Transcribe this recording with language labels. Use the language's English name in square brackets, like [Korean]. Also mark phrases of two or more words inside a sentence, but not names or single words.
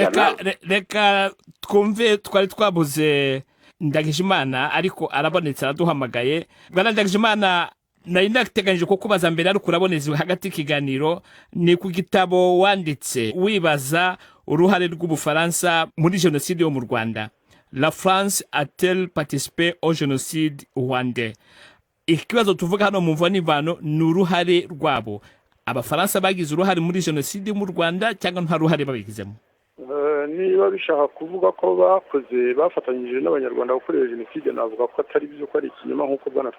[Kinyarwanda] reka twumve twari twabuze Ndagijimana ariko arabonetse araduhamagaye. Bwana Ndagijimana nari nateganyije ko kubaza mbere ariko uraboneze hagati ikiganiro ni ku gitabo wanditse wibaza uruhare rw'Ubufaransa muri jenoside yo mu Rwanda. [French] La France a-t-elle participé au génocide rwandais? [Kinyarwanda] Ikibazo tuvuga hano mu mvano ni uruhare rwabo. Abafaransa bagize uruhare muri jenoside mu Rwanda cyangwa nta ruhare babigizemo? Niba bishaka kuvuga ko bafatanyije n'abanyarwanda gukorera jenoside navuga ko atari byo ko ari ikinyoma nk'uko bwana